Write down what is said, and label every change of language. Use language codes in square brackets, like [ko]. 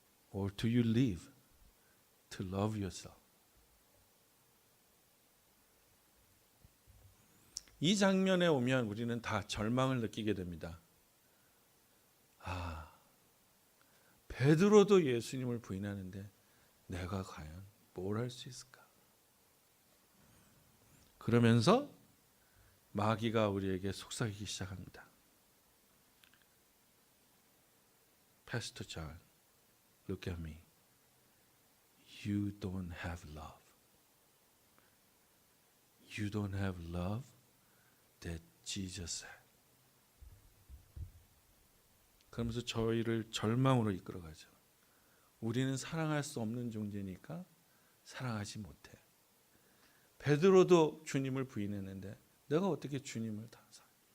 [en] Or do you live to love yourself? [ko] 이 장면에 오면 우리는 다 절망을 느끼게 됩니다. 베드로도 예수님을 부인하는데 내가 과연 뭘 할 수 있을까? 그러면서 마귀가 우리에게 속삭이기 시작합니다. [en] Pastor John, look at me. You don't have love. You don't have love that Jesus had. [ko] 그러면서 저희를 절망으로 이끌어가죠. 우리는 사랑할 수 없는 존재니까 사랑하지 못해. 베드로도 주님을 부인했는데 내가 어떻게 주님을 다 사랑해?